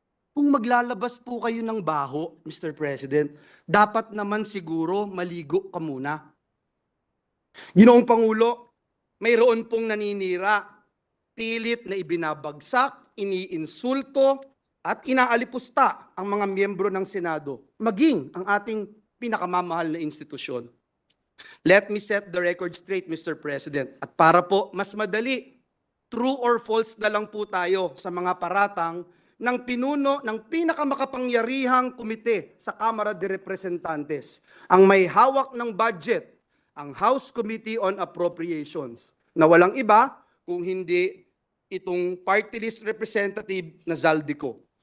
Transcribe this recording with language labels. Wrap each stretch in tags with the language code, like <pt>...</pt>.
<tl>Kung maglalabas po kayo ng baho, Mr. President, dapat naman siguro maligo ka muna. Ginoong Pangulo, mayroon pong naninira, pilit na ibinabagsak, iniinsulto, at inaalipusta ang mga miyembro ng Senado, maging ang ating pinakamamahal na institusyon.</tl> <en>Let me set the record straight, Mr. President.</en> <tl>At para po mas madali,</tl> <en>true or false</en> <tl>na lang po tayo sa mga paratang ng pinuno ng pinakamakapangyarihang komite sa Kamara de Representantes. Ang may hawak ng budget, ang House Committee on Appropriations, na walang iba kung hindi itong party list representative na Zaldico.</tl>